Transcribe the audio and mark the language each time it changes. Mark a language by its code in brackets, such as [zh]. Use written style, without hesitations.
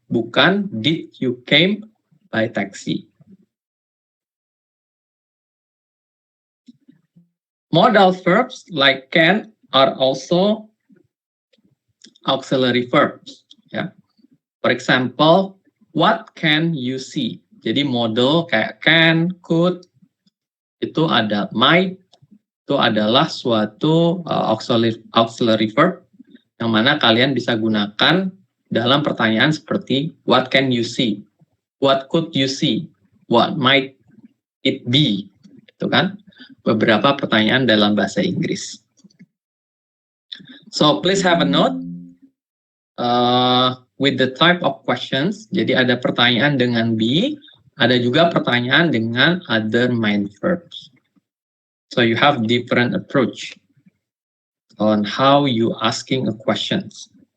[id] Bukan [en] did you came by taxi. Modal verbs like can are also auxiliary verbs. Ya. For example, what can you see? [id] Jadi modal kayak can, could, itu ada might, itu adalah suatu auxiliary verb yang mana kalian bisa gunakan dalam pertanyaan seperti [en] what can you see? What could you see? What might it be? [id] Itu kan beberapa pertanyaan dalam bahasa Inggris. [en] So please have a note with the type of questions. [id] Jadi ada pertanyaan dengan be, ada juga pertanyaan dengan [en] other main verbs. So you have different approach on how you asking a questions.